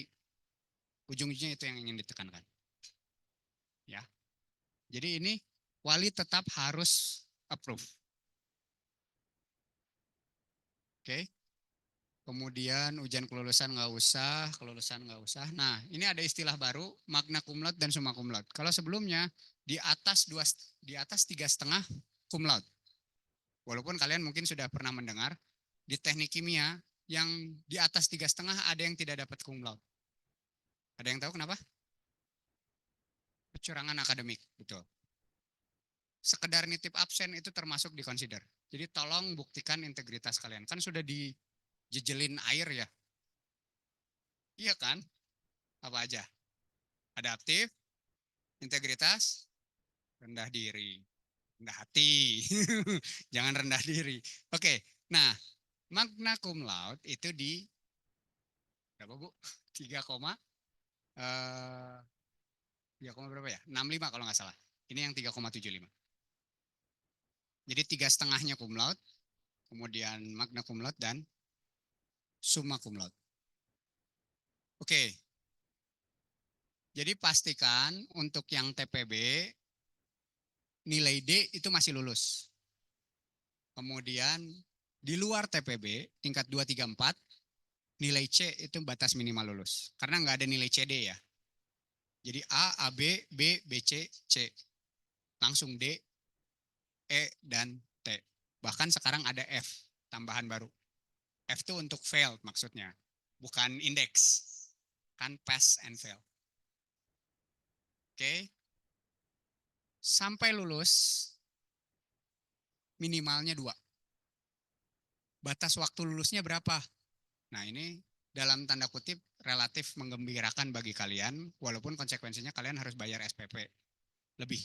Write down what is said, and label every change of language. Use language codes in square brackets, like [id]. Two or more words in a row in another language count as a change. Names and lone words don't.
[id] Ujung-ujungnya itu yang ingin ditekankan. Ya. Jadi ini wali tetap harus approve. Oke. Kemudian ujian kelulusan nggak usah, kelulusan nggak usah. Nah, ini ada istilah baru, [la] magna cum laude [id] dan [la] summa cum laude. [id] Kalau sebelumnya di atas 3,5 [la] cum laude. [id] Walaupun kalian mungkin sudah pernah mendengar di teknik kimia yang di atas 3,5 ada yang tidak dapat [la] cum laude. [id] Ada yang tahu kenapa? Kecurangan akademik, betul. Sekedar nitip absen itu termasuk di consider. Jadi tolong buktikan integritas kalian. Kan sudah dijejelin air ya. Iya kan? Apa aja? Adaptif, integritas, rendah diri, rendah hati. Jangan rendah diri. Oke, nah [la] magna cum laude [id] itu di berapa Bu? 3, 3, berapa ya? 65 kalau nggak salah. Ini yang 3,75. Jadi 3,5-nya [la] cum laude, [id] kemudian [la] magna cum laude [id] dan [la] summa cum laude. [id] Oke, jadi pastikan untuk yang TPB nilai D itu masih lulus. Kemudian di luar TPB tingkat 2, 3, 4 nilai C itu batas minimal lulus. Karena nggak ada nilai CD ya. Jadi A, AB, B, BC, C. Langsung D, E, dan T. Bahkan sekarang ada F, tambahan baru. F itu untuk failed maksudnya. Bukan indeks. Kan [en] pass and fail. [id] Oke. Sampai lulus minimalnya 2. Batas waktu lulusnya berapa? Nah ini dalam tanda kutip relatif menggembirakan bagi kalian, walaupun konsekuensinya kalian harus bayar SPP lebih.